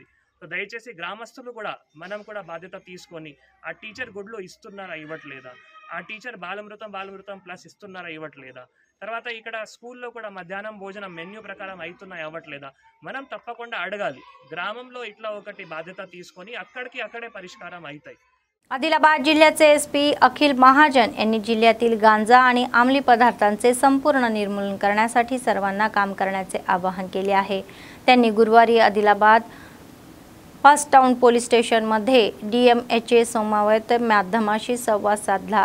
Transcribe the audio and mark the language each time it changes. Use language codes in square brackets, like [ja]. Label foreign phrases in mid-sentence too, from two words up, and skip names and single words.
[te] సో దయచేసి గ్రామస్తులు కూడా మనం కూడా బాధ్యత తీసుకొని ఆ టీచర్ గుడ్లు ఇస్తున్నారా ఇవ్వట్లేదా, ఆ టీచర్ బాలమృతం ప్లస్ ఇస్తున్నారా ఇవ్వట్లేదా, తర్వాత ఇక్కడ స్కూల్లో కూడా మధ్యాహ్నం భోజనం మెన్యూ ప్రకారం అవుతున్నాయి అవ్వట్లేదా మనం తప్పకుండా అడగాలి గ్రామంలో ఇట్లా ఒకటి బాధ్యత తీసుకొని అక్కడే పరిష్కారం అవుతాయి. [mr] आदिलाबाद जिल्ह्याचे एसपी अखिल महाजन यांनी जिल्ह्यातील गांजा आणि अंमली पदार्थांचे संपूर्ण निर्मूलन करण्यासाठी सर्वांना काम करण्याचे आवाहन केले आहे. त्यांनी गुरुवारी आदिलाबाद फर्स्ट टाउन पोलीस स्टेशन मध्ये डीएमएचए समवेत माध्यमाशी संवाद साधला.